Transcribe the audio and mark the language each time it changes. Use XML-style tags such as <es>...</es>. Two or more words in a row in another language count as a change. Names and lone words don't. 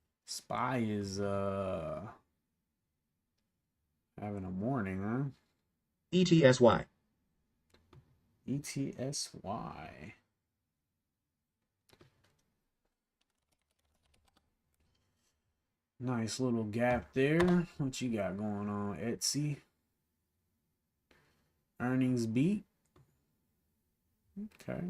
<en>SPY is having a morning, huh? ETSY. ETSY. Nice little gap there. What you got going on, Etsy? Earnings beat. Okay.</en>